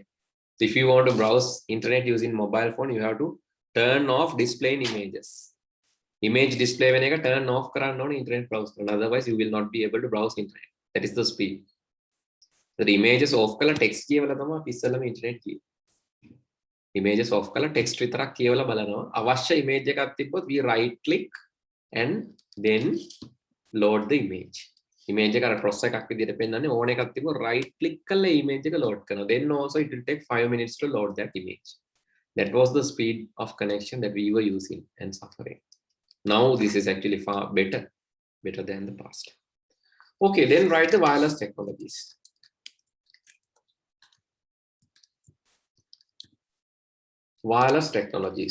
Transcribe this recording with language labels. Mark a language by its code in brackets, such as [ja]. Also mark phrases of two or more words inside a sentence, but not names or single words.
[en] If you want to browse internet using mobile phone, you have to turn off displaying images. Image display when you turn off on internet browser, otherwise you will not be able to browse internet. That is the speed. The images off color text internet images off color text [si] විතරක් කියවලා බලනවා. අවශ්‍ය image එකක් තිබ්බොත් [en] we right click and then load the image. [si] Image එක අර cross එකක් විදිහට පෙන්නන්නේ ඕන එකක් තිබ්බොත් [en] right click [si] කරලා image එක load කරනවා. [en] Then also it will take 5 minutes to load that image. That was the speed of connection that we were using and suffering. Now this is actually far better than the past. Okay, then write the wireless technologies. Wireless technologies.